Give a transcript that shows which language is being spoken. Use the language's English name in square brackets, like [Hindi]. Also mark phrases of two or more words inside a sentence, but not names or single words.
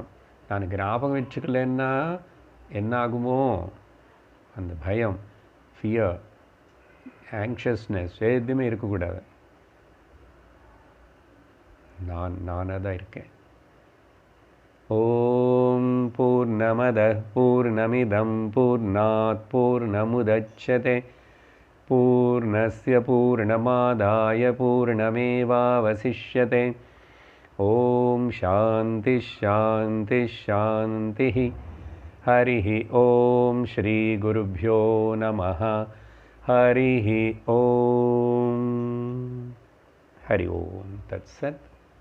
[Tamil] நான் ஞாபகம் வச்சுக்கலன்னா என்ன ஆகுமோ? அந்த பயம், [English] fear, anxiousness [Tamil] எதுவுமே இருக்கக்கூடாது. நானாக தான் இருக்கேன். [Sanskrit] ॐ पूर्णमद पूर्णमिदं पूर्णात् पूर्णमुदच्यते पूर्णस्य पूर्णमादाय पूर्णमेवावशिष्यते. ॐ शान्ति शान्ति शान्ति. हरिः ॐ श्री गुरुभ्यो नमः. हरिः ॐ. हरि ॐ तत्सत्.